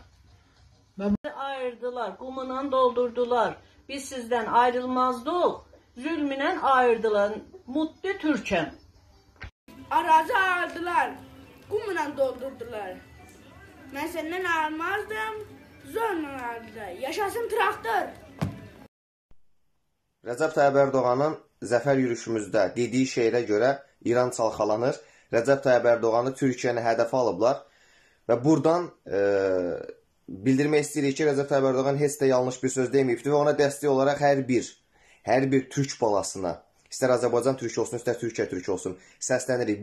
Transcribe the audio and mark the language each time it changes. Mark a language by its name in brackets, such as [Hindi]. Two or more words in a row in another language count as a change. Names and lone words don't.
[Turkish] Ayırdılar, kumla doldurdular. Biz sizden ayrılmazdık, zulmüyle ayırdılar. Mutlu Türk'üm. Arazı ayırdılar, kumla doldurdular. Ben senden ayrılmazdım, zorla ayırdılar. Yaşasın traktör. [Azerbaijani] Rəcəb Tayyib Ərdoğanın zəfər yürüşümüzdə dediyi şeirə görə İran çalxalanır. Rəcəb Tayyib Ərdoğanı Türkiyəni hədəfə alıblar və buradan bildirmək istəyirik ki, Rəcəb Tayyib Ərdoğan heç də yanlış bir söz deməyibdir və ona dəstək olaraq hər bir türk balasına, istər Azərbaycan türk olsun, istər Türkiyə türk olsun, səslənirik.